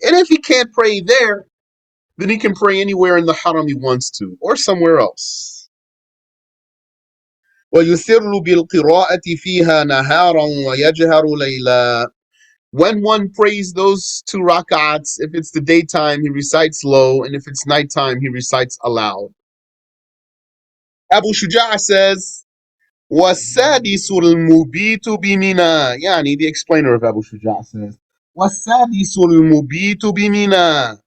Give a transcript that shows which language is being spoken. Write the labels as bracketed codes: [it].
[en] And if he can't pray there, then he can pray anywhere in the haram he wants to, or somewhere else. [ar] ويسر بالقراءة فيها نهارا ويجهر ليلا. [en] When one prays those 2 rak'ats, if it's the daytime, he recites low, and if it's nighttime, he recites aloud. Abu Shuja' says, [ar] وَالسَّادِسُ الْمُبِيتُ بِمِنَا. [en] Yani, the explainer of Abu Shuja' says, [ar] وَالسَّادِسُ الْمُبِيتُ بِمِنَا.